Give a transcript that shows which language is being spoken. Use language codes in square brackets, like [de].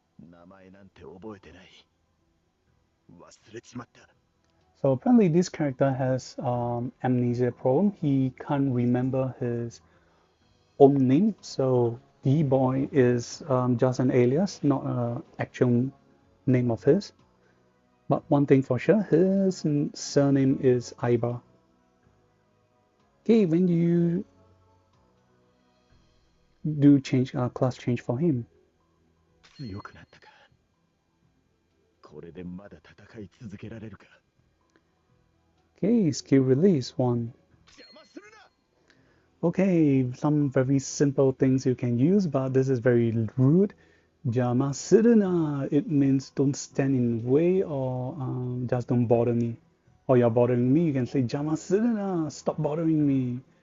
[ja] 名前なんて覚えてない。忘れちまった。 [en] So apparently this character has amnesia problem. He can't remember his own name. So D-Boy is just an alias, not an actual name of his. But one thing for sure, his surname is Aiba. Okay, when you do change class change for him. [ja] 強くなったか。これでまだ戦い続けられるか。 [en] Okay, skill release 1. Okay, some very simple things you can use, but this is very rude. [ja] Jama Siruna, [en] it means don't stand in the way or just don't bother me. Or you're bothering me, you can say [ja] Jama Siruna, [en] stop bothering me.